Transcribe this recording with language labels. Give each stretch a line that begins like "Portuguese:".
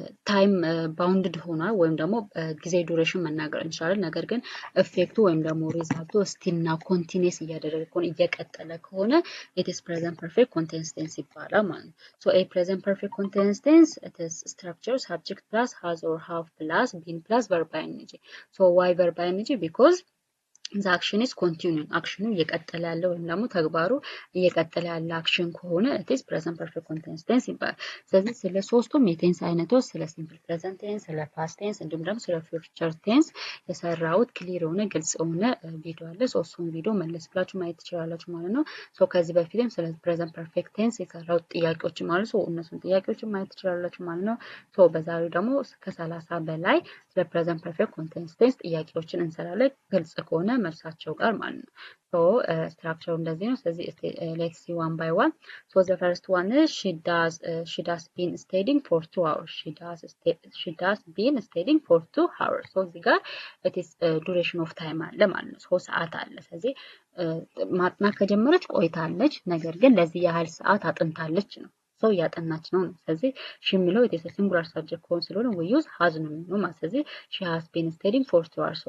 Amharic: ታይም ባውንድድ ሆኗል ወይም ደግሞ ጊዜ ዱሬሽን መናገር እንችላለን። ነገር ግን ኢፌክቱ ወይም ደግሞ ሪዛልቱ ስቲል ናው ኮንቲኒየስ እያደረገ ከሆነ እየቀጠለ ከሆነ
English: it is present perfect continuous tense
Amharic: ይባላል ማለት ነው።
English: a present perfect continuous tense it is structure subject plus has or have plus been plus verb ing. Why verb ing? Because the action is continuing.
Amharic: አክሽኑ እየቀጠለ ያለው ወይም ደግሞ ተግባሩ እየቀጠለ ያለ አክሽን ከሆነ
English: it is present perfect continuous tense
Amharic: ይባላል። ስለዚህ ስለ ሶስቱም የቴንስ አይነቶች ስለ ሲምፕል ፕሬዘንት ቴንስ፣ ስለ ፓስት ቴንስ እንዲሁም ደግሞ ስለ ፊውቸር ቴንስ የሰራሁት ክሊር የሆነ ግልጽ የሆነ ቪዲዮ አለ። እሱን ቪዲዮ መለስ ብላችሁ ማየት ትችላላችሁ ማለት ነው። ከዚህ በፊትም ስለ ፕሬዘንት ፐርፌክት ቴንስ የሰራሁት ጥያቄዎች ማለት ነው። እነሱን ጥያቄዎች ማየት ትችላላችሁ ማለት ነው። በዛሬው ደግሞ ከ30 በላይ ስለ ፕሬዘንት ፐርፌክት ኮንቲኒየስ ቴንስ ጥያቄዎችን እንሰራለን ግልጽ ከሆነ መልሳቸው ጋር ማለት ነው። ስትራክቸሩ እንደዚህ ነው። ስለዚህ
English: let's see one by one. The first one is she does been studying for 2 hours. She does been studying for 2 hours.
Amharic: እዚህ ጋር
English: it is duration of time
Amharic: አለ ማለት ነው። 3 ሰዓት አለ። ስለዚህ ማጥናት ከጀመረች ቆይታለች፣ ነገር ግን ለዚህ ያህል ሰዓት አጥንታለች ነው። እያጠናች ነው። ስለዚህ she የሚለው
English: it is a singular subject
Amharic: ከሆነ ስለሆነ
English: we use has
Amharic: ነው የሚለው ማለት። ስለዚህ
English: she has been studying for 2 hours.